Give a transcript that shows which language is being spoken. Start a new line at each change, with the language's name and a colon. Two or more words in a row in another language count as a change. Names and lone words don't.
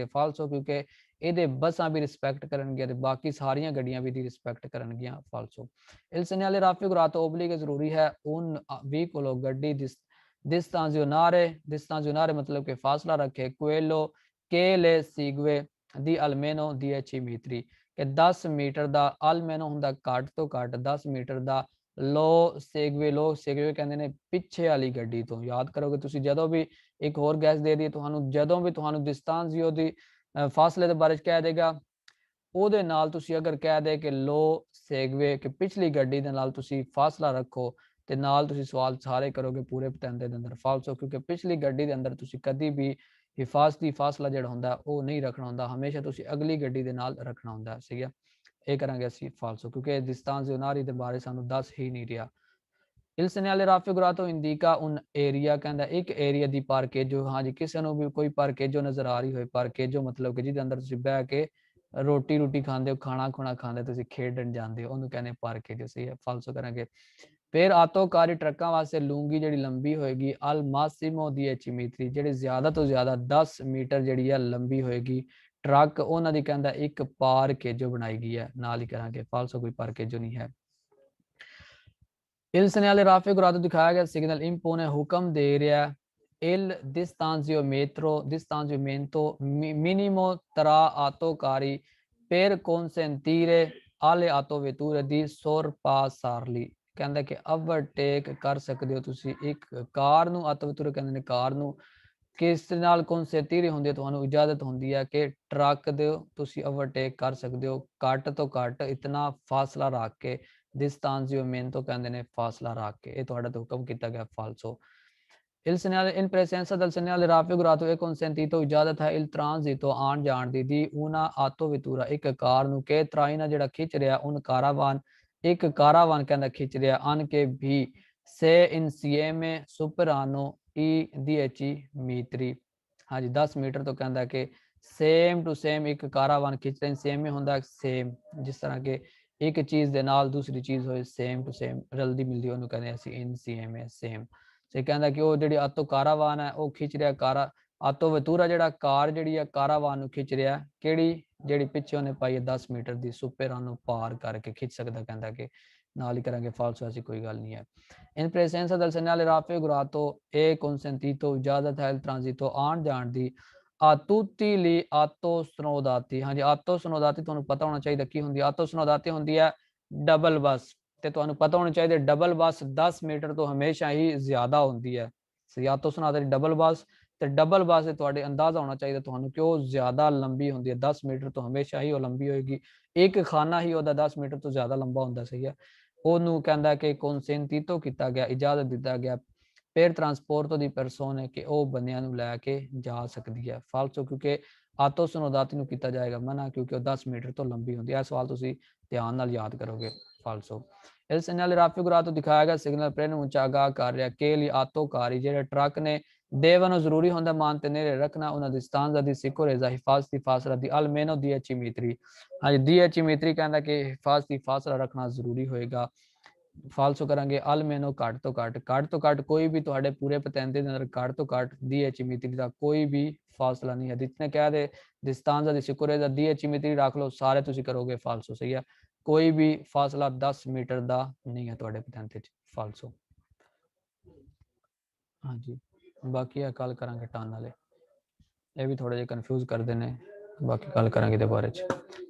Punjabi: ਫਾਲਸੋ, ਕਿਉਂਕਿ ਇਹਦੇ ਬੱਸਾਂ ਵੀ ਰਿਸਪੈਕਟ ਕਰਨਗੇ ਤੇ ਬਾਕੀ ਸਾਰੀਆਂ ਗੱਡੀਆਂ ਵੀ ਦੀ ਰਿਸਪੈਕਟ ਕਰਨਗੀਆਂ।
Italian: ਫਾਲਸੋ il segnale raffigurato obbliga,
Punjabi: ਜ਼ਰੂਰੀ ਹੈ,
Italian: un veicolo ਗੱਡੀ distanzionare
Hindi: मतलब कि फासला रखे
Italian: quello che le segue ਦੀ almeno 10 metri,
Punjabi: ਕਿ 10 ਮੀਟਰ ਦਾ almeno ਹੁੰਦਾ ਘੱਟ ਤੋਂ ਘੱਟ 10 ਮੀਟਰ ਦਾ,
Italian: lo segue
Punjabi: ਕਹਿੰਦੇ ਨੇ ਪਿੱਛੇ ਵਾਲੀ ਗੱਡੀ ਤੋਂ। ਯਾਦ ਕਰੋਗੇ ਤੁਸੀਂ, ਜਦੋਂ ਵੀ ਇੱਕ ਹੋਰ ਗੈਸ ਦੇ ਦੀ ਤੁਹਾਨੂੰ, ਜਦੋਂ ਵੀ ਤੁਹਾਨੂੰ distanzio ਦੀ ਫਾਸਲੇ ਦੇ ਬਾਰੇ ਚ ਕਹਿ ਦੇਗਾ, ਉਹਦੇ ਨਾਲ ਤੁਸੀਂ ਅਗਰ ਕਹਿ ਦੇ ਕਿ
Italian: lo segue
Punjabi: ਕਿ ਪਿਛਲੀ ਗੱਡੀ ਦੇ ਨਾਲ ਤੁਸੀਂ ਫਾਸਲਾ ਰੱਖੋ, ਤੇ ਨਾਲ ਤੁਸੀਂ ਸਵਾਲ ਸਾਰੇ ਕਰੋਗੇ ਪੂਰੇ ਪਤੰਦੇ ਦੇ ਅੰਦਰ। ਫਾਲਸੋ, ਕਿਉਂਕਿ ਪਿਛਲੀ ਗੱਡੀ ਦੇ ਅੰਦਰ ਤੁਸੀਂ ਕਦੀ ਵੀ ਹਿਫਾਜ਼ਤੀ ਫਾਸਲਾ ਜਿਹੜਾ ਹੁੰਦਾ ਉਹ ਨਹੀਂ ਰੱਖਣਾ ਹੁੰਦਾ, ਹਮੇਸ਼ਾ ਤੁਸੀਂ ਅਗਲੀ ਗੱਡੀ ਦੇ ਨਾਲ ਰੱਖਣਾ ਹੁੰਦਾ। ਸਹੀ ਹੈ, ਇਹ ਕਰਾਂਗੇ ਅਸੀਂ ਫਾਲਸੋ, ਕਿਉਂਕਿ distanzionare ਦੇ ਬਾਰੇ ਸਾਨੂੰ ਦੱਸ ਹੀ ਨਹੀਂ ਰਿਹਾ।
Italian: il segnale raffigurato indica un area,
Punjabi: ਕਹਿੰਦਾ ਇੱਕ ਏਰੀਆ ਦੀ ਪਾਰਕੇਜੋ। ਹਾਂਜੀ, ਕਿਸੇ ਨੂੰ ਵੀ ਕੋਈ ਪਾਰਕੇਜੋ ਨਜ਼ਰ ਆ ਰਹੀ ਹੋਏ, ਪਾਰਕੇਜੋ ਮਤਲਬ ਕਿ ਜਿਹਦੇ ਅੰਦਰ ਤੁਸੀਂ ਬਹਿ ਕੇ ਰੋਟੀ ਖਾਂਦੇ ਹੋ, ਖਾਣਾ ਖੁਣਾ ਖਾਂਦੇ, ਤੁਸੀਂ ਖੇਡਣ ਜਾਂਦੇ ਹੋ, ਉਹਨੂੰ ਕਹਿੰਦੇ ਪਾਰਕੇਜੋ। ਸਹੀ ਹੈ, ਫਾਲਸੋ ਕਰਾਂਗੇ। ਫਿਰ ਆਤੋਕਾਰੀ ਟਰੱਕਾਂ ਵਾਸਤੇ ਲੂੰਗੀ ਜਿਹੜੀ ਲੰਬੀ ਹੋਏਗੀ
Italian: al massimo 10 metri,
Punjabi: ਜਿਹੜੀ ਜ਼ਿਆਦਾ ਤੋਂ ਜ਼ਿਆਦਾ 10 ਮੀਟਰ ਜਿਹੜੀ ਹੈ ਲੰਬੀ ਹੋਏਗੀ ਟਰੱਕ, ਉਹਨਾਂ ਦੀ ਕਹਿੰਦਾ ਇੱਕ ਪਾਰਕੇਜੋ ਬਣਾਈ ਗਈ ਹੈ। ਨਾਲ ਹੀ ਕਰਾਂਗੇ ਫਾਲਸੋ, ਕੋਈ ਪਾਰਕੇਜੋ ਨਹੀਂ ਹੈ।
Italian: il segnale raffigurato
Punjabi: ਦਿਖਾਇਆ ਗਿਆ ਸਿਗਨਲ impone, ਹੁਕਮ ਦੇ ਰਿਹਾ,
Italian: il distanziamento minimo tra autocarri per consentire alle autovetture di sorpassarli,
Punjabi: ਕਹਿੰਦਾ ਕਿ ਓਵਰਟੇਕ ਕਰ ਸਕਦੇ ਹੋ ਤੁਸੀਂ ਇੱਕ ਕਾਰ ਨੂੰ, ਆਟੋਵੇਟੂਰ ਕਹਿੰਦੇ ਨੇ ਕਾਰ ਨੂੰ, ਕਿਸ ਨਾਲ ਕੌਨਸੈਂਟੀਰੇ ਹੁੰਦੀ ਹੈ, ਤੁਹਾਨੂੰ ਇਜਾਜ਼ਤ ਹੁੰਦੀ ਹੈ ਕਿ ਟਰੱਕ ਦੇ ਤੁਸੀਂ ਓਵਰਟੇਕ ਕਰ ਸਕਦੇ ਹੋ ਘੱਟ ਤੋਂ ਘੱਟ ਇਤਨਾ ਫਾਸਲਾ ਰੱਖ ਕੇ। distanziamento ਕਹਿੰਦੇ ਨੇ ਫਾਸਲਾ ਰੱਖ ਕੇ, ਇਹ ਤੁਹਾਡਾ ਤੋਂ ਹੁਕਮ ਕੀਤਾ ਗਿਆ।
Italian: ਫਾਲਸੋ il segnale in presenza del segnale raffigurato è consentito,
Punjabi: ਇਜਾਜ਼ਤ ਹੈ
Italian: il transito
Punjabi: ਆਉਣ ਜਾਣ ਦੀ
Italian: una autovettura
Punjabi: ਇੱਕ ਕਾਰ ਨੂੰ,
Italian: che traina
Punjabi: ਜਿਹੜਾ ਖਿੱਚ ਰਿਹਾ,
Italian: un caravan
Punjabi: ਇੱਕ ਕਾਰਾਵਾਨ ਕਹਿੰਦਾ ਖਿੱਚ ਰਿਹਾ,
Italian: anche ਵੀ se insieme superano i 10 metri,
Punjabi: ਹਾਂਜੀ 10 ਮੀਟਰ ਤੋਂ ਕਹਿੰਦਾ ਕਿ
English: same to same
Punjabi: ਇੱਕ ਕਾਰਾਵਾਨ ਖਿੱਚ ਰਿਹਾ, ਸੇਮ ਹੀ ਹੁੰਦਾ ਸੇਮ, ਜਿਸ ਤਰ੍ਹਾਂ ਕਿ ਇੱਕ ਚੀਜ਼ ਦੇ ਨਾਲ ਦੂਸਰੀ ਚੀਜ਼ ਹੋਏ
English: same to same
Punjabi: ਰਲਦੀ ਮਿਲਦੀ, ਉਹਨੂੰ ਕਹਿੰਦੇ ਅਸੀਂ ਇਨਸੀਐਮ ਸੇਮ। ਤੇ ਕਹਿੰਦਾ ਕਿ ਉਹ ਜਿਹੜੀ ਆਟੋ ਕਾਰਾਵਾਨ ਹੈ ਉਹ ਖਿੱਚ ਰਿਹਾ ਆਟੋ ਵਤੂਰਾ ਜਿਹੜਾ ਕਾਰ ਜਿਹੜੀ ਆ ਕਾਰਾਵਾਨ ਨੂੰ ਖਿੱਚ ਰਿਹਾ, ਕਿਹੜੀ ਜਿਹੜੀ ਪਿੱਛੇ ਉਹਨੇ ਪਾਈ ਹੈ 10 ਮੀਟਰ ਦੀ, ਸੁਪੇਰਾਂ ਨੂੰ ਪਾਰ ਕਰਕੇ ਖਿੱਚ ਸਕਦਾ। ਕਹਿੰਦਾ ਕਿ ਨਾਲ ਹੀ ਕਰਾਂਗੇ ਫਾਲਸੋ, ਐਸੀ ਕੋਈ ਗੱਲ ਨਹੀਂ ਹੈ।
Italian: in presenza del segnale raffigurato è consentito,
Punjabi: ਇਜਾਜ਼ਤ ਹੈ
Italian: il transito
Punjabi: ਆਉਣ ਜਾਣ ਦੀ,
Italian: a tutti gli autostradati,
Punjabi: ਹਾਂਜੀ autostradati ਤੁਹਾਨੂੰ ਪਤਾ ਹੋਣਾ ਚਾਹੀਦਾ ਕੀ ਹੁੰਦੀ ਹੈ। autostradati ਹੁੰਦੀ ਹੈ ਡਬਲ ਬੱਸ, ਤੇ ਤੁਹਾਨੂੰ ਪਤਾ ਹੋਣਾ ਚਾਹੀਦਾ ਡਬਲ ਬੱਸ 10 ਮੀਟਰ ਤੋਂ ਹਮੇਸ਼ਾ ਹੀ ਜ਼ਿਆਦਾ ਹੁੰਦੀ ਹੈ। autostradati ਡਬਲ ਬੱਸ, ਤੇ ਡਬਲ ਬੱਸ ਤੇ ਤੁਹਾਡੇ ਅੰਦਾਜ਼ਾ ਹੋਣਾ ਚਾਹੀਦਾ ਤੁਹਾਨੂੰ ਕਿ ਉਹ ਜ਼ਿਆਦਾ ਲੰਬੀ ਹੁੰਦੀ ਹੈ, 10 ਮੀਟਰ ਤੋਂ ਹਮੇਸ਼ਾ ਹੀ ਉਹ ਲੰਬੀ ਹੋਏਗੀ। ਇੱਕ ਖਾਨਾ ਹੀ ਉਹਦਾ 10 ਮੀਟਰ ਤੋਂ ਜ਼ਿਆਦਾ ਲੰਬਾ ਹੁੰਦਾ। ਸਹੀ ਹੈ, ਉਹਨੂੰ ਕਹਿੰਦਾ ਕਿ consentito ਕੀਤਾ ਗਿਆ, ਇਜਾਜ਼ਤ ਦਿੱਤਾ ਗਿਆ
Italian: per trasporto di persone,
Punjabi: ਕਿ ਉਹ ਬੰਦਿਆਂ ਨੂੰ ਲੈ ਕੇ ਜਾ ਸਕਦੀ ਹੈ। ਫਾਲਸੋ, ਕਿਉਂਕਿ autostradati ਨੂੰ ਕੀਤਾ ਜਾਏਗਾ ਮਨਾ, ਕਿਉਂਕਿ ਉਹ 10 ਮੀਟਰ ਤੋਂ ਲੰਬੀ ਹੁੰਦੀ ਹੈ। ਇਹ ਸਵਾਲ ਤੁਸੀਂ ਧਿਆਨ ਨਾਲ ਯਾਦ ਕਰੋਗੇ। ਫਾਲਸੋ
Italian: il segnale raffigurato
Punjabi: ਦਿਖਾਇਆ ਗਿਆ ਸਿਗਨਲ preannuncia ਆਗਾਹ ਕਰ ਰਿਹਾ
Italian: che gli autocarri,
Punjabi: ਜਿਹੜੇ ਟਰੱਕ ਨੇ, devono ਜ਼ਰੂਰੀ ਹੁੰਦਾ mantenere ਰੱਖਣਾ
Italian: una distanza di sicurezza,
Punjabi: ਹਿਫਾਜ਼ਤੀ ਫਾਸਲਾ ਦੀ
Italian: almeno 10 metri,
Punjabi: ਹਾਂਜੀ 10 metri ਕਹਿੰਦਾ ਕਿ ਹਿਫਾਜ਼ਤੀ ਫਾਸਲਾ ਰੱਖਣਾ ਜ਼ਰੂਰੀ ਹੋਏਗਾ। ਫਾਲਸੋ ਕਰਾਂਗੇ almeno ਘੱਟ ਤੋਂ ਘੱਟ ਕੋਈ ਵੀ ਤੁਹਾਡੇ ਪੂਰੇ ਪਤੰਦੇ ਦੇ ਅੰਦਰ ਘੱਟ ਤੋਂ ਘੱਟ 10 metri ਦਾ ਕੋਈ ਵੀ ਫਾਸਲਾ ਨਹੀਂ ਹੈ। ਜਿਤਨੇ ਕਹਿ ਦੇ
Italian: distanza di sicurezza 10 metri
Punjabi: ਰੱਖ ਲਓ, ਸਾਰੇ ਤੁਸੀਂ ਕਰੋਗੇ ਫਾਲਸੋ। ਸਹੀ ਹੈ, ਕੋਈ ਵੀ ਫਾਸਲਾ 10 ਮੀਟਰ ਦਾ ਨਹੀਂ ਹੈ ਤੁਹਾਡੇ ਪਤੰਦੇ 'ਚ। ਫਾਲਸੋ, ਹਾਂਜੀ ਬਾਕੀ ਆ ਕੱਲ ਕਰਾਂਗੇ ਟਨ ਵਾਲੇ, ਇਹ ਵੀ ਥੋੜੇ ਜਿਹੇ ਕਨਫਿਊਜ਼ ਕਰਦੇ ਨੇ, ਬਾਕੀ ਗੱਲ ਕਰਾਂਗੇ ਇਹਦੇ ਬਾਰੇ 'ਚ।